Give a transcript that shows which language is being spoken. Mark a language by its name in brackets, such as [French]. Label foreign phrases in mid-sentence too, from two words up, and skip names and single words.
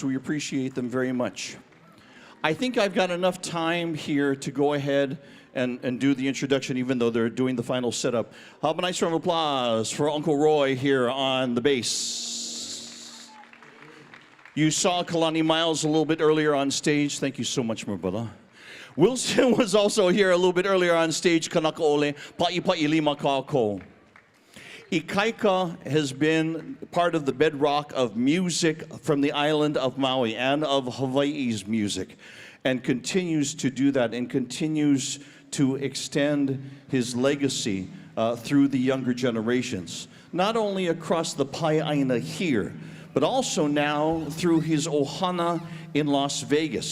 [English] We appreciate them very much. I think I've got enough time here to go ahead and do the introduction, even though they're doing the final setup. How about a nice round of applause for Uncle Roy here on the bass. You saw Kalani Miles a little bit earlier on stage. Thank you so much, my brother. Wilson was also here a little bit earlier on stage. [Hawaiian] Kanakaole, pa'i lima kako. [English] Ikaika has been part of the bedrock of music from the island of Maui and of Hawaii's music, and continues to do that and continues to extend his legacy through the younger generations, not only across the Pai'aina here, but also now through his ohana in Las Vegas.